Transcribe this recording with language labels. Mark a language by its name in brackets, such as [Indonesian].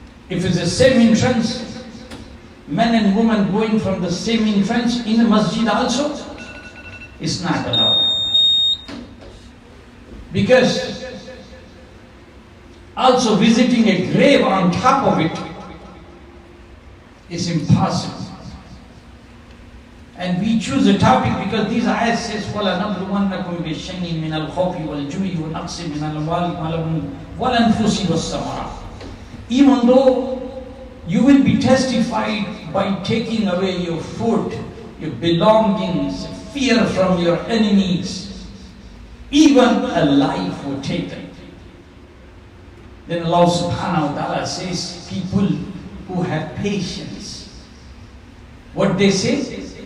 [English] If it's the same entrance, men and women going from the same entrance in the masjid also, it's not allowed. Because also visiting a grave on top of it It's impossible. And we choose a topic because these ayahs says, [Arabic] وَلَنَبْلُوَنَّكُمْ بِشَيْءٍ مِنَ الْخَوْفِ وَالْجُوعِ وَنَقْصٍ مِنَ الْأَمْوَالِ وَالْأَنفُسِ وَالثَّمَرَاتِ. [English] Even though you will be testified by taking away your food, your belongings, fear from your enemies, even a life were taken. Then Allah subhanahu wa ta'ala says, people who have patience, what they say?